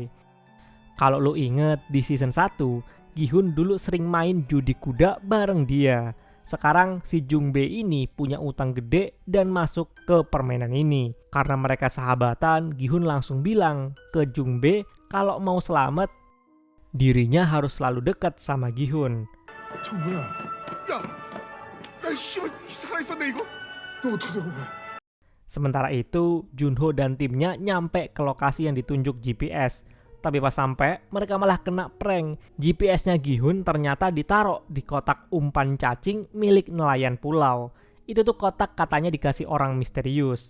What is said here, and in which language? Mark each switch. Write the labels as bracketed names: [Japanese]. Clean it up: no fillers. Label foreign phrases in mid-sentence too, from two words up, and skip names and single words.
[Indonesian] Kalau lo inget di season 1, Gi-hun dulu sering main judi kuda bareng dia. Sekarang si Jung-bae ini punya utang gede dan masuk ke permainan ini. Karena mereka sahabatan, Gi-hun langsung bilang ke Jung-bae kalau mau selamat, dirinya harus selalu dekat sama Gi-hun. [Korean] 정우야, 야, 씨발 살아있었네 이거. 너 어떻게 된 거야? [Indonesian] Sementara itu, Junho dan timnya nyampe ke lokasi yang ditunjuk GPS. Tapi pas sampai, mereka malah kena prank. GPS-nya Gi-hun ternyata ditaruh di kotak umpan cacing milik nelayan pulau. Itu tuh kotak katanya dikasih orang misterius.